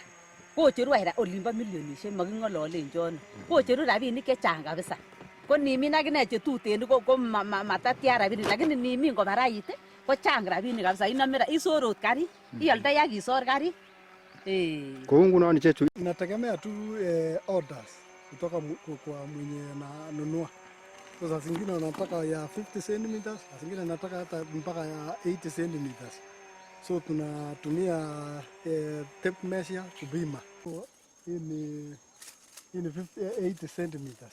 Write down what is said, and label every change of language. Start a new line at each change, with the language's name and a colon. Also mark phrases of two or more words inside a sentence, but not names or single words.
Kalenjin: Kocheru olimbo milionishek making'ololen chono. Kocheru rabinik chechang kabisa. Ko nimin akine chetuten ko matatya rabinik lakini nimin kobarait ko chang rabinik kabisa. Inome isor ot karit, ioldoi ak isor karit.
Swahili: Kwa nguno ni chetu inategemea tu orders kutoka kwa mwenye ananunua. Kwa saa zingine anataka ya 50 centimeters, saa zingine anataka hata mpaka ya 80 centimeters. So tunatumia
English: tape measure
Swahili: kupima. Hii ni 80 centimeters.